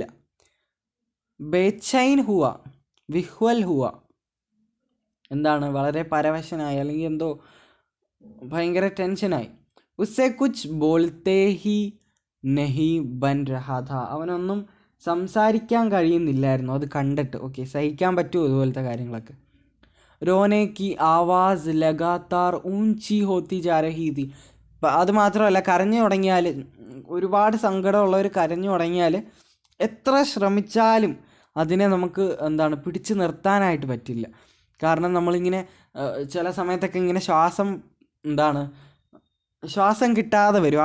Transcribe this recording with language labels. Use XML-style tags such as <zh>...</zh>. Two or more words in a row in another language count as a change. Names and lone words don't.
<hi>बेचैन हुआ, विह्वल हुआ,</hi> <ml>എന്താണ്, വളരെ പരവശനായി, അല്ലെങ്കിൽ എന്തോ ഭയങ്കര ടെൻഷനായി.</ml> <hi>उससे कुछ बोलते ही नहीं बन रहा था.</hi> <ml>അവനൊന്നും സംസാരിക്കാൻ കഴിയുന്നില്ലായിരുന്നു അത് കണ്ടിട്ട്. ഓക്കെ, സഹിക്കാൻ പറ്റുമോ ഇതുപോലത്തെ കാര്യങ്ങളൊക്കെ?</ml> <hi>रोने की आवाज़ लगातार ऊंची होती जा रही थी.</hi> <ml>അത് മാത്രമല്ല, കരഞ്ഞു തുടങ്ങിയാൽ, ഒരുപാട് സങ്കടമുള്ളവർ കരഞ്ഞു തുടങ്ങിയാൽ എത്ര ശ്രമിച്ചാലും അതിനെ നമുക്ക് എന്താണ് പിടിച്ചു നിർത്താനായിട്ട് പറ്റില്ല. കാരണം നമ്മളിങ്ങനെ ചില സമയത്തൊക്കെ ഇങ്ങനെ ശ്വാസം കിട്ടാതെ വരും.</ml>